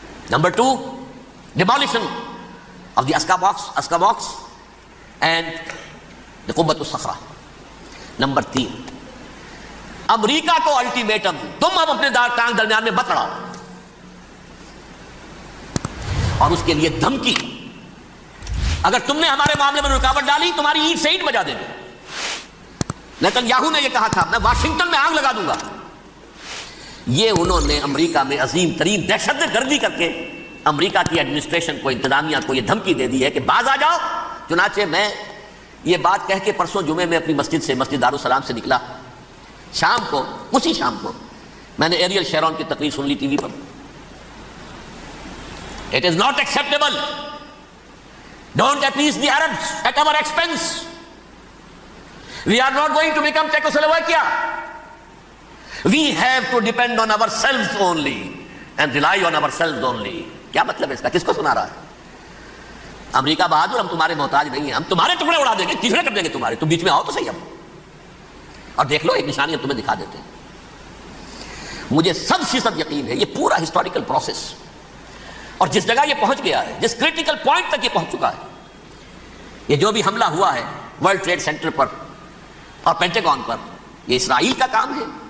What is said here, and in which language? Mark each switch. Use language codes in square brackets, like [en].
[ur] Number 2، [en] demolition of the Aska box and the قبۃ الصخرہ. [ur] Number 3، امریکہ کو ultimatum, تم اب اپنے ٹانگ درمیان میں مت اڑاؤ، اور اس کے لیے دھمکی، اگر تم نے ہمارے معاملے میں رکاوٹ ڈالی تمہاری اینٹ سے اینٹ بجا دیں گے. نیتن نے یہ کہا تھا میں واشنگٹن میں آگ لگا دوں گا. یہ انہوں نے امریکہ میں عظیم ترین دہشت گردی کر کے امریکہ کی ایڈمنسٹریشن کو، انتظامیہ کو یہ دھمکی دے دی ہے کہ باز آ جاؤ. چنانچہ میں یہ بات کہہ کے پرسوں جمعے میں اپنی مسجد دارالسلام سے نکلا، شام کو، اسی شام کو میں نے ایریل شیرون کی تقریر سن لی T V per. [en] It is not acceptable. Don't appease the Arabs at our expense. We are not going to become Czechoslovakia. We have to depend on ourselves only and rely on ourselves only. [ur] کیا مطلب ہے اس کا؟ کس کو سنا رہا ہے؟ امریکہ بہادر، ہم تمہارے محتاج نہیں ہیں، ہم تمہارے ٹکڑے اڑا دیں گے، ٹکڑے کر دیں گے تمہارے، تم بیچ میں آؤ تو صحیح. اور دیکھ لو، ایک نشانی ہم تمہیں دکھا دیتے ہیں. مجھے 100% یقین ہے یہ پورا ہسٹوریکل پروسیس، اور جس جگہ یہ پہنچ گیا ہے، جس کریٹیکل پوائنٹ تک یہ پہنچ چکا ہے، یہ جو بھی حملہ ہوا ہے ورلڈ ٹریڈ سینٹر پر اور پینٹاگون پر، یہ اسرائیل کا کام ہے.